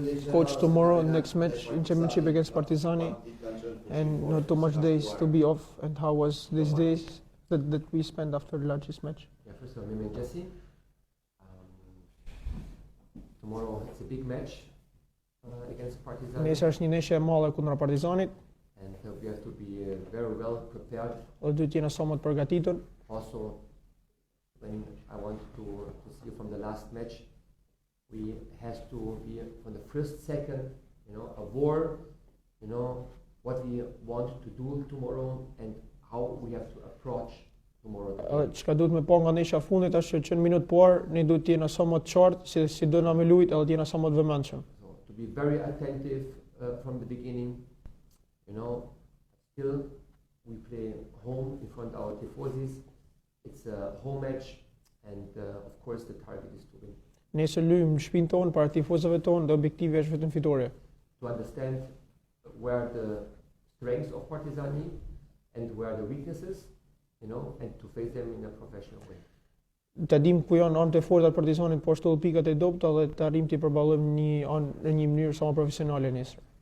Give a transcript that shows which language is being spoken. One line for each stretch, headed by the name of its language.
English: Coach tomorrow next match in championship against Partizani, and not too much days to be off. And how was these days that we spent after the largest match? Yeah, first of all, me and Jesse. Tomorrow it's a big match against Partizani.
Albanian: Nesër është një ndeshje e madhe kundra Partizanit.
English: And we have to be very well prepared.
Albanian: Dhe duhet jena sa më të përgatitur.
English: Also, when I want to see from the last match, we have to be from the first second, aware, what we want to do tomorrow and how we have to approach tomorrow.
Albanian: Çka duhet me pa nga ndeshja fundit është që në minutë parë ne duhet të jena sa më të qartë si do na me lujt edhe të jena sa më të vëmendshëm.
English: So, to be very attentive from the beginning, still we play home in front of our tifozis. It's a home match and of course the target is to win.
Albanian: Nëse luajmë në shtëpinë tonë para tifozëve tonë, dhe objektivi është vetëm fitorja.
English: To understand where the strengths of Partizani and where the weaknesses, and to face them in a professional way.
Albanian: Të dim ku janë anët e forta të Partizanit, po ashtu edhe pikat e dobta dhe të arrijmë të përballojmë në një mënyrë sa më profesionale nesër.